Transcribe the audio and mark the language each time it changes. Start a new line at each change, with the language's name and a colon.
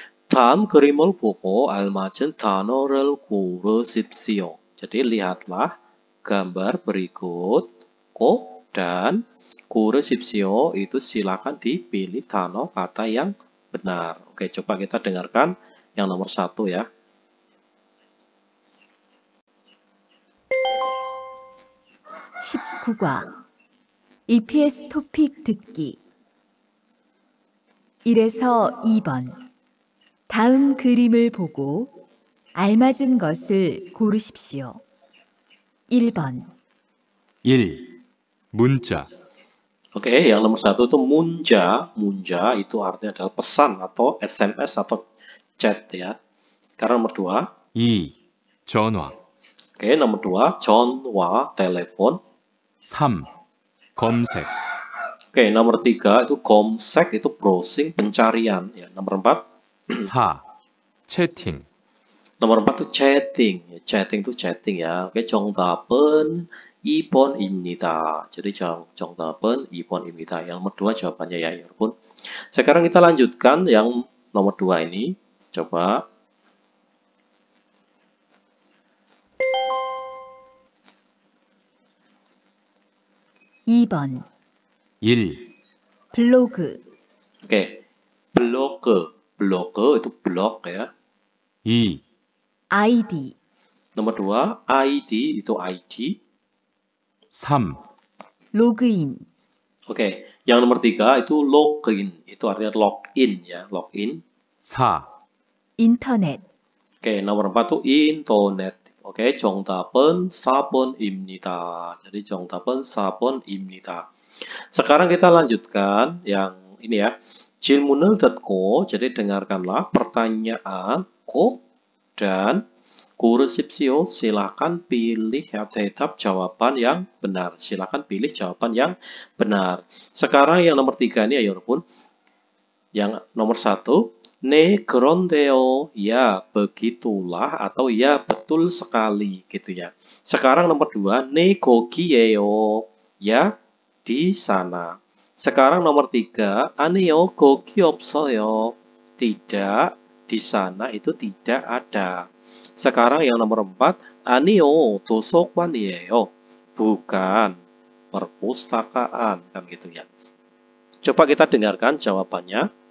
Korean: 다음 그림을 보고 알맞은 단어를 고르십시오.
Indonesian: Jadi lihatlah gambar berikut, dan 고르십시오 itu silakan dipilih 단어 kata yang benar. Oke, coba kita dengarkan yang nomor 1 ya.
Korean: (19과) EPS 토픽 듣기 1에서 2번 다음 그림을 보고 알맞은 것을 고르십시오. 1번 1. 문자.
Indonesian: Oke, yang nomor 1 itu munja. Munja itu artinya adalah pesan atau SMS atau chat ya. Karena nomor 2.
Korean: 2. 전화.
Indonesian: Oke, nomor 2 전화, telepon.
Korean: 3. 검색.
Indonesian: Oke, nomor 3 itu 검색, itu browsing, pencarian ya. Nomor 4.
Korean: 4. 채팅.
Indonesian: Nomor 4 itu chatting. Chatting itu chatting ya.
Korean: Oke, 정답은 2번입니다. Jadi 정답은 2번입니다.
Indonesian: Yang nomor 2 jawabannya ya, 여러분. Sekarang kita lanjutkan yang nomor 2 ini. Coba.
Korean: (2번) 1. 블로그
Indonesian: Oke. Blog. Blog itu blog ya. 2.
Korean: 아이디
Indonesian: Nomor 2, ID itu ID. 3.
Korean: 로그인
Indonesian: Oke, yang nomor 3 itu login. Itu artinya login ya, login. 4.
Korean: 인터넷
Indonesian: Oke, nomor 4 itu internet.
Korean: Oke, 정답은 4번입니다. Jadi 정답은 4번입니다.
Indonesian: Sekarang kita lanjutkan yang ini ya.
Korean: 질문을 듣고,
Indonesian: jadi dengarkanlah pertanyaanku dan 고르십시오. Silakan pilih ya, tetap jawaban yang benar. Silakan pilih jawaban yang benar. Sekarang yang nomor 3 ini ya, 여러분. Yang nomor 1,
Korean: 네, 그런데요.
Indonesian: Ya, begitulah atau ya, betul sekali gitu ya. Sekarang nomor 2,
Korean: 네, 거기에요.
Indonesian: Ya, di sana. Sekarang nomor 3,
Korean: 아니요, 거기 없어요.
Indonesian: Tidak, di sana itu tidak ada. Sekarang yang nomor 4,
Korean: 아니요, 도서관이에요.
Indonesian: Bukan perpustakaan, kan gitu ya. Coba kita dengarkan jawabannya.